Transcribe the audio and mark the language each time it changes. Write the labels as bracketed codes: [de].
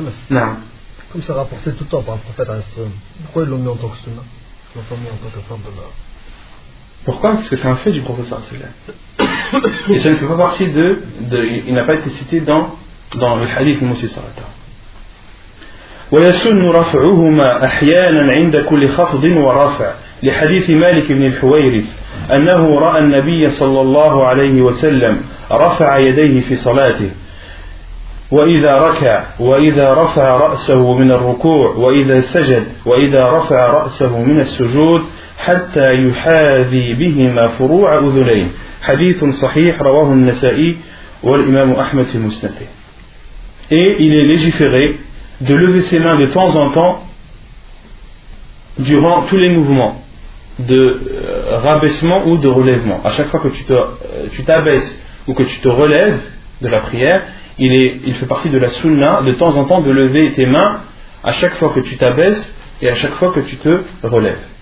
[fr] Non. Comme c'est rapporté tout le temps par le prophète, pourquoi ils l'ont mis en tant que sunna? Ils l'ont pas mis en tant que forme de la... Pourquoi? Parce que c'est un fait du prophète sallallahu alayhi wa sallam. Et ça ne fait pas partie de... Il n'a pas été cité dans le hadith de Moussa sallallahu alayhi wa sallam. [ar] وَيَسُنُّ رَفْعُهُمَا أَحْيَانًا عِنْدَ كُلِّ خَفْضٍ وَرَفْعٍ لِحَدِيثِ مَالِكِ بْنِ الْحُوَيْرِثِ أَنَّهُ رَأَى النَّبِيَّ صَلَّى اللَّهُ عَلَيْهِ وَسَلَّمَ رَفَعَ يَدَيْهِ فِي صَلَاتِهِ وَإِذَا رَكَعَ وَإِذَا رَفَعَ رَأْسَهُ مِنَ الرُّكُوعِ وَإِذَا سَجَدَ وَإِذَا رَفَعَ رَأْسَهُ مِنَ السُّجُودِ حتى يحاذي بهما فروع أذنين حديث صحيح رواه النسائي والإمام أحمد في مسنده. [fr] Et il est légiféré de lever ses mains de temps en temps durant tous les mouvements de rabaissement ou de relèvement. À chaque fois que tu t'abaisses ou que tu te relèves de la prière, il fait partie de la sunna de temps en temps de lever tes mains à chaque fois que tu t'abaisses et à chaque fois que tu te relèves.